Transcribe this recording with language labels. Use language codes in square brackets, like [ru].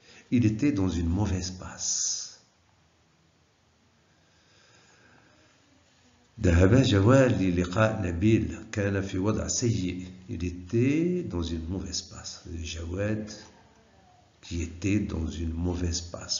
[fr] Il était dans une mauvaise passe. [ar] ذهب جواد للقاء نبيل كان في وضع سيء. [fr] Il était dans une mauvaise passe. Jawad qui était dans une mauvaise passe.